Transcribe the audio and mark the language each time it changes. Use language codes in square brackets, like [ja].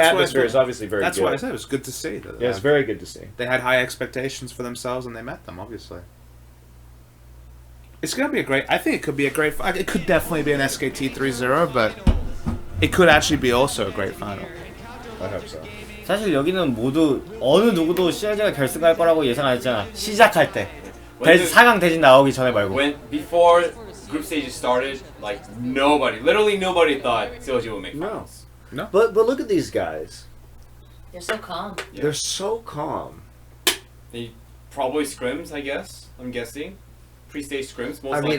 [en] atmosphere it's is obviously very That's good. why I said it was good to see. That Yeah, it's very good to see. they had high expectations for themselves and they met them. Obviously, it's gonna be a great. I think it could be a great. It could definitely be an SKT 3-0, but it could actually be also a great final. I hope so. [ko] 사실 여기는 모두 어느 누구도 CLG가 결승 갈 거라고 예상 안 했잖아. 시작할 때. 4강 대진 나오기 전에 말고. [en] When before group stage started, like literally nobody thought CLG would make finals. No. But look at these guys. They're so calm. Yeah. They're so calm. They probably scrims, I guess. I'm guessing pre-stage scrims. Most I mean,